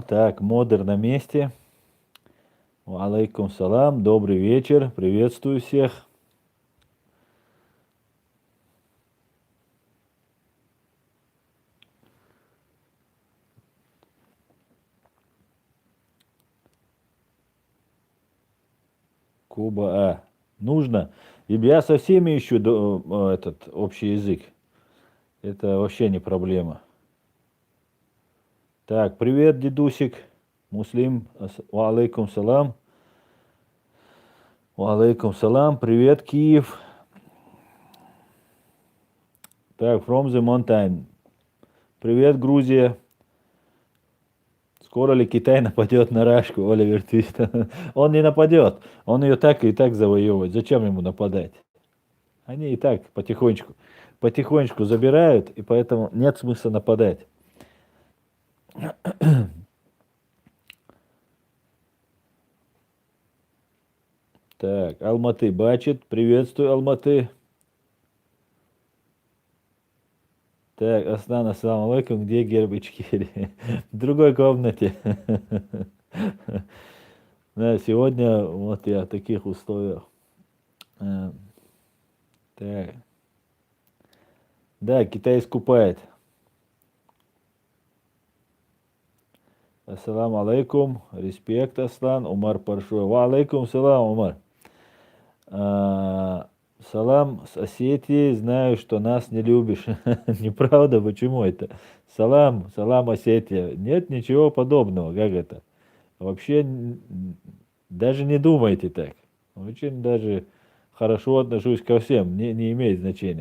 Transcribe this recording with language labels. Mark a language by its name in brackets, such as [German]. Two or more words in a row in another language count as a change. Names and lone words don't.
[Russian] Так, модер на месте. [Arabic] وعليكم السلام. [Russian] Добрый вечер. Приветствую всех. Куба. Нужно. И я со всеми ищу этот общий язык. Это вообще не проблема. Так, привет, дедусик. [Arabic] Муслим. وعليكم السلام. وعليكم السلام. [Russian] Привет, Киев. Так, [English] from the mountain. [Russian] Привет, Грузия. Скоро ли Китай нападет на Рашку, Оливер Твист? Он не нападет. Он ее так и так завоевывает. Зачем ему нападать? Они и так потихонечку забирают, и поэтому нет смысла нападать. Так, Алматы бачит. Приветствую, Алматы. Так, [Arabic] Аслан, السلام عليكم. [Russian] Где герб Ичкерии? В другой комнате. Да, сегодня вот я в таких условиях. Так. Да, Китай искупает. [Arabic] السلام عليكم. [Russian] Респект, Аслан. Умар Паршой. [Arabic] وعليكم السلام, [Russian] Умар. Салам с Осетии. Знаю, что нас не любишь. Неправда? Почему это? Салам, салам, Осетия. Нет ничего подобного. Как это? Вообще даже не думайте так. Очень даже хорошо отношусь ко всем. Не имеет значения.